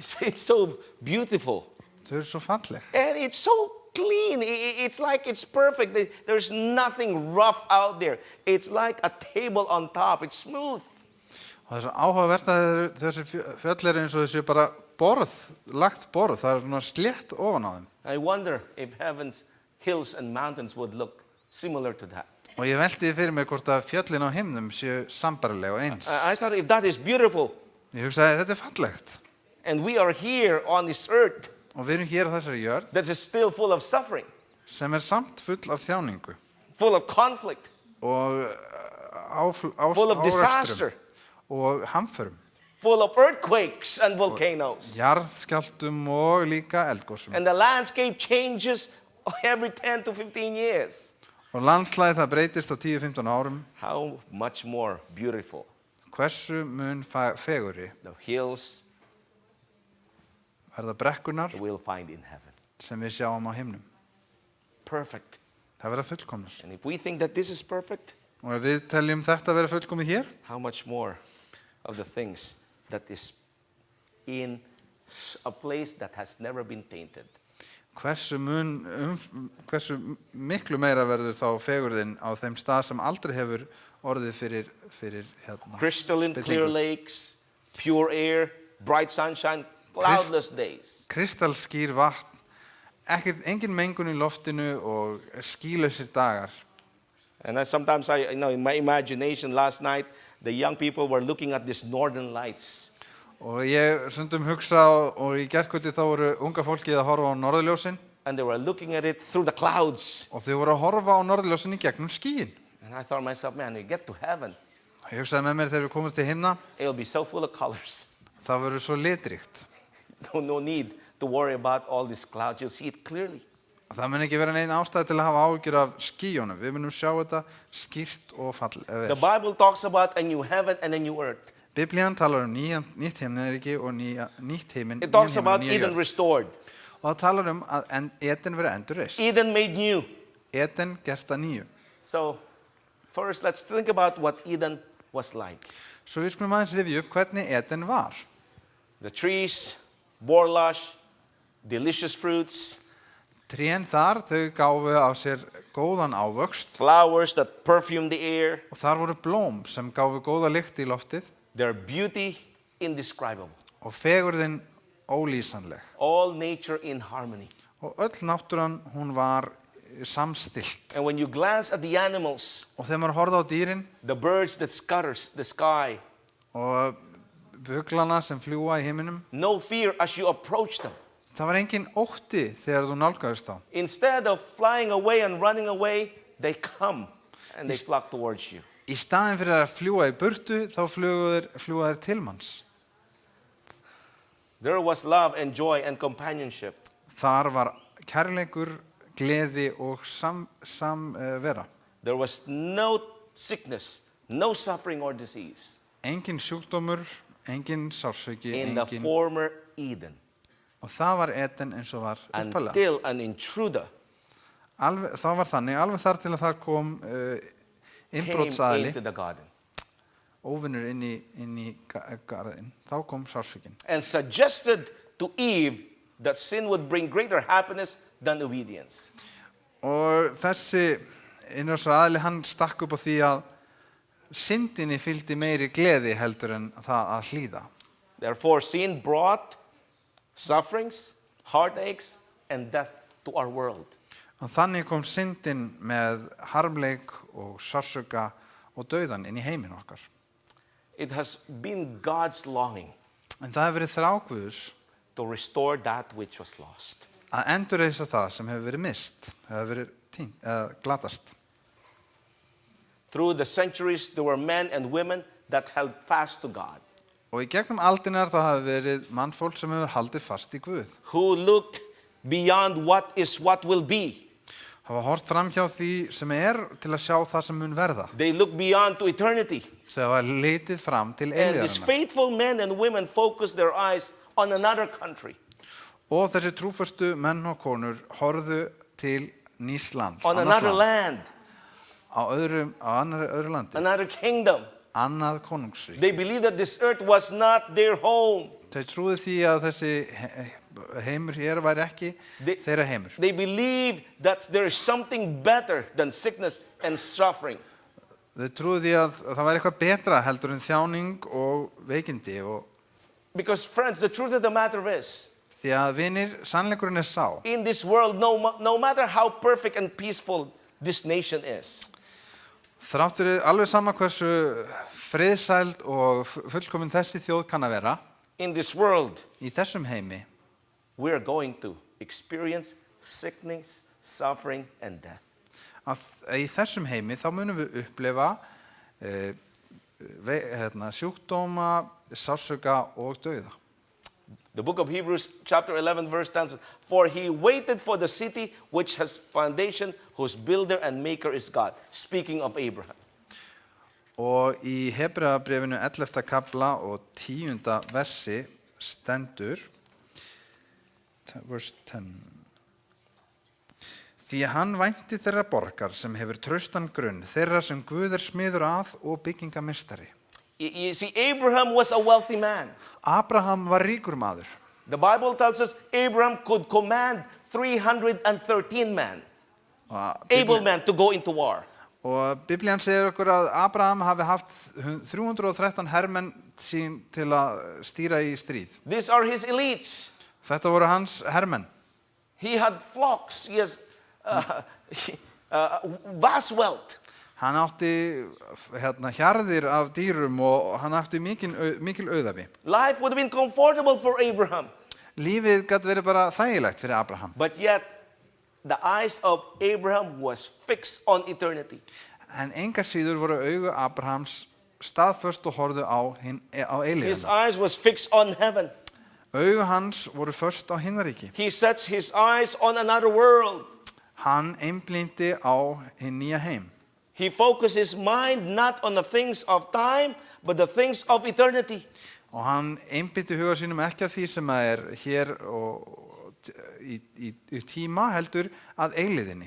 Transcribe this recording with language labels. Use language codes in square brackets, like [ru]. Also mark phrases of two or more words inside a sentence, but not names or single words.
[en] It's so beautiful. [is] Þau eru svo falleg. [en] And it's so clean. It's like it's perfect. There's nothing rough out there. It's like a table on top. It's smooth. [is] Og það er svo áhugavert að þessi fjöll eru eins og þessi bara lagt borð. Það er svona slétt ofan á þeim. [en] I wonder if heaven's hills and mountains would look similar to that. [is] Og ég velti fyrir mig hvort að fjöllin á himnum séu sambarileg og eins. [en] I thought if that is beautiful, [is] Ég hugsaði þetta er fallegt. [en] and we are here on this earth [is] Og við erum hér á þessari jörð [en] that is still full of suffering, [is] sem er samt full af þjáningu [en] full of conflict, [is] og [en] full of disaster, [is] og hamförum, [en] full of earthquakes and volcanoes. [is] jarðskjálftum og líka eldgosum. [en] And the landscape changes every 10 to 15 years. [is] Og landslagið það breytist á 10-15 árum. [en] How much more beautiful [is] Hversu mun fegurri [en] the hills [is] verða brekkunar [en] we'll find in heaven. [is] sem við sjáum á himnum. [en] Perfect. [is] Það verða fullkomnar. [en] And if we think that this is perfect, [is] Og ef við teljum þetta vera fullkomið hér, [en] how much more of the things that is in a place that has never been tainted. [is] hversu miklu meira verður þá fegurðin á þeim stað sem aldrei hefur orðið fyrir [en] Crystalline clear lakes, pure air, bright sunshine, cloudless days. [is] Kristalskýr vatn, engin mengun í loftinu og skýlausir dagar. [en] And sometimes in my imagination last night, the young people were looking at these northern lights. [is] Og ég stundum hugsa og í gærkvöldi þá voru unga fólkið að horfa á norðurljósin. [en] And they were looking at it through the clouds. [is] Og þau voru að horfa á norðurljósin í gegnum skýin. [en] And I thought to myself, man, you get to heaven, [is] Og ég hugsaði með mér þegar við komum til himna, [en] it'll be so full of colors. [is] það verður svo litríkt. [en] No need to worry about all these clouds. You'll see it clearly. [is] Það mun ekki vera neinn ástæði til að hafa áhyggjur af skýjunum. Við munum sjá þetta skýrt og [en] The Bible talks about a new heaven and a new earth. [is] Biblían talar nýtt himnaríki og nýtt heiminn. [en] It talks about Eden restored. [is] Og það talar að Eden verið endurreist. [en] Eden made new. [is] Eden gert að nýju. [en] So first, let's think about what Eden was like. [is] Svo við skulum aðeins rifja upp hvernig Eden var. [en] The trees bore lush, delicious fruits. [is] Trén þar, þau gáfu á sér góðan ávöxt. [en] Flowers that perfumed the air. [is] Og þar voru blóm sem gáfu góða lykt í loftið. [en] Their beauty indescribable. [is] Og fegurðin ólýsanleg. [en] All nature in harmony. [is] Og öll náttúran, hún var samstillt. [en] And when you glance at the animals, [is] Og þegar maður horfði á dýrin [en] the birds that scatters the sky, [is] og fuglana sem fljúga í heiminum, [en] no fear as you approach them. [is] það var engin ótti þegar þú nálgaðist þá. [en] Instead of flying away and running away, they come and they flock towards you. [is] Í staðin fyrir að fljúga í burtu, þá fljúga þeir til manns. [en] There was love and joy and companionship. [is] Þar var kærleikur, gleði og samvera. [en] There was no sickness, no suffering or disease [is] Engin sjúkdómur, engin sársauki, [en] in the former Eden [is] og það var Eden eins og var upphaflega. [en] until an intruder [is] Það var þannig, alveg þar til að það kom [en] came [is] innbrotsaðili, [en] into the garden [is] óvinnur inn í garðinn. Þá kom sársaukin. [en] and suggested to Eve that sin would bring greater happiness than obedience. [is] Og þessi innrásaðili, hann stakk upp á því að syndinni fylgdi meiri gleði heldur en það að hlýða. [en] Therefore, sin brought sufferings, heartaches, and death to our world. [is] Og þannig kom syndin með harmleik og sársauka og dauðan inn í heiminn okkar. [en] It has been God's longing [is] En það hefur verið þrá Guðs [en] to restore that which was lost. [is] að endurreisa það sem hefur verið mist, hefur verið glatast. [en] Through the centuries, there were men and women that held fast to God, [is] Og í gegnum aldinar það hafi verið mannfólk sem hefur haldið fast í Guð. [en] who looked beyond what is what will be. [is] hafa hort fram hjá því sem til að sjá það sem mun verða. [en] They look beyond to eternity. [is] Þau hafa litið fram til [en] And these [is] eilíðarinnar. [en] faithful men and women focus their eyes on another country, [is] Og þessi trúföstu menn og konur horfðu til nýs lands, [en] on [is] annars [en] another land, [is] land, á öðru landi, [en] another kingdom. [is] annað konungsrík. [en] They believe that this earth was not their home. [is] Þau trúðu því að þessi heimur hér væri ekki þeirra heimur. [en] They believe that there is something better than sickness and suffering. [is] Þau trúðu því að það væri eitthvað betra heldur en þjáning og veikindi og [en] Because friends, the truth of the matter is, [is] því að vinir, sannleikurinn sá. [en] in this world, no matter how perfect and peaceful this nation is, [is] Þrátt fyrir alveg sama hversu friðsæld og fullkomin þessi þjóð kann að vera, [en] in this world, [is] í þessum heimi, [en] we are going to experience sickness, suffering, and death. [is] að í þessum heimi þá munum við upplifa sjúkdóma, sársauka og dauða. [en] The book of Hebrews, chapter 11, verse 10 says, "For he waited for the city which has foundation, whose builder and maker is God." Speaking of Abraham. [is] Og í Hebreabréfinu 11. kafla og 10. versi stendur, verse 10. Því hann vænti þeirra borgar sem hefur traustan grunn, þeirra sem Guð smiður að og byggingamestari. [en] You see, Abraham was a wealthy man. [is] Abraham var ríkur maður. [en] The Bible tells us Abraham could command 313 men, able men, to go into war. [is] Og Biblían segir okkur að Abraham hafi haft 313 hermenn sín til að stýra í stríð. [en] These are his elites. [is] Þetta voru hans hermenn. [en] He had flocks. He has vast wealth. [is] Hann átti hjarðir af dýrum og hann átti mikil auðafi. [en] Life would have been comfortable for Abraham. [is] Lífið gat verið bara þægilegt fyrir Abraham. [en] But yet, the eyes of Abraham was fixed on eternity. [is] En enga síður voru augu Abrahams staðföst og horfðu á [en] His [is] eilífðina. [en] eyes was fixed on heaven. [is] Augu hans voru föst á himnaríki. [en] He sets his eyes on another world. [is] Hann einblíndi á hinn nýja heim. [en] He focused his mind not on the things of time, but the things of eternity. [is] Og hann einbytti huga sínum ekki af því sem hér og í tíma heldur að eilíðinni.